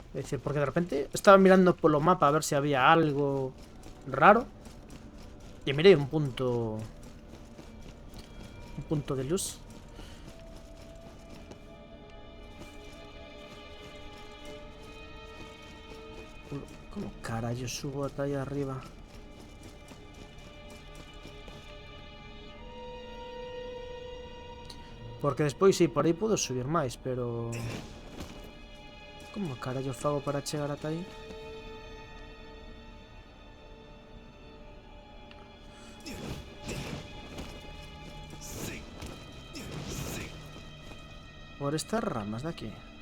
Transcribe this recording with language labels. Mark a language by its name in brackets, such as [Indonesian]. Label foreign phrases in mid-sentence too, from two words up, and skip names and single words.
[Spanish] Es decir, porque de repente estaba mirando por los mapas a ver si había algo raro. Y miré un punto. Un punto de luz. ¿Cómo carajo subo hasta ahí arriba? [Galician] Porque despois sí, por aí [Spanish] puedo subir [Galician] máis, pero... Como carallo fago para chegar ata aí? [Spanish] Por estas ramas de aquí.